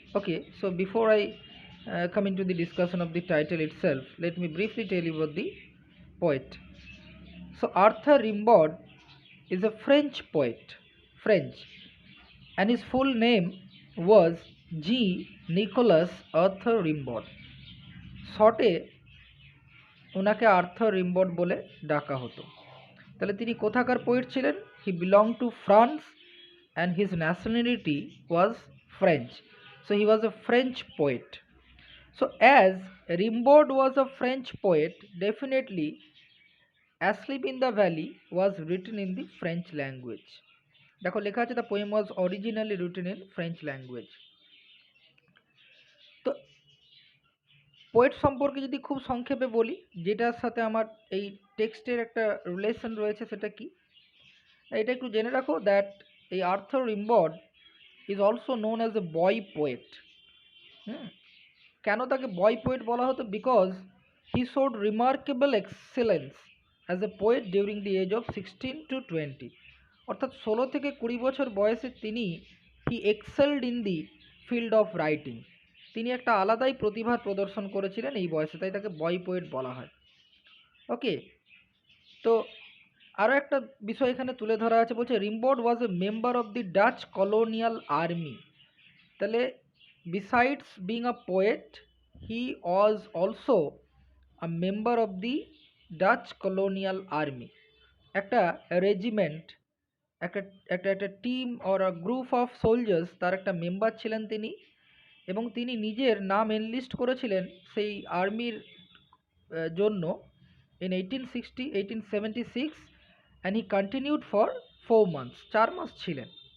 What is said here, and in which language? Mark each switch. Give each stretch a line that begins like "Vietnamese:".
English: Okay, so before I come into the discussion of the title itself, let me briefly tell you about the poet. So Arthur Rimbaud is a French poet, French, and his full name was G. Nicholas Arthur Rimbaud.
Bangla: শর্টে ওনাকে Arthur রিম্বড বলে ডাকা হতো। তাহলে তিনি কোথাকার poet ছিলেন?
English: He belong to France and his nationality was French. So he was a French poet. So as Rimbaud was a French poet, definitely Asleep in the Valley was written in the French language.
Bangla: দেখো লেখা আছে
English: the poem was originally written in French language.
Bangla: তো poet সম্পর্কে যদি খুব সংক্ষেপে বলি, যেটার সাথে আমার এই টেক্সটের একটা রিলেশন রয়েছে, সেটা কি এটা একটু জেনে রাখো, দ্যাট এই Arthur রিম্বড
English: Is also known as a boy poet.
Bangla: কেন তাকে বয় পোয়েট বলা হতো?
English: because he showed remarkable excellence as a poet during the age of 16 to 20,
Bangla: অর্থাৎ 16 থেকে 20 বছর বয়সে তিনি
English: He excelled in the field of writing.
Bangla: তিনি একটা আলাদাই প্রতিভার প্রদর্শন করেছিলেন এই বয়সে, তাই তাকে বয় পোয়েট বলা হয়। ওকে, তো আরও একটা বিষয় এখানে তুলে ধরা আছে, বলছে
English: Rimbaud was a member of the Dutch colonial army. তাহলে besides being a poet, he was also a member of the Dutch colonial army.
Bangla: একটা রেজিমেন্ট, একটা একটা একটা team
English: or a group of soldiers,
Bangla: তার একটা মেম্বার ছিলেন তিনি, এবং তিনি নিজের নাম এনলিস্ট করেছিলেন সেই আর্মির জন্য
English: in 1860 1876, and he continued for 4 months,
Bangla: 4 মাস ছিলেন।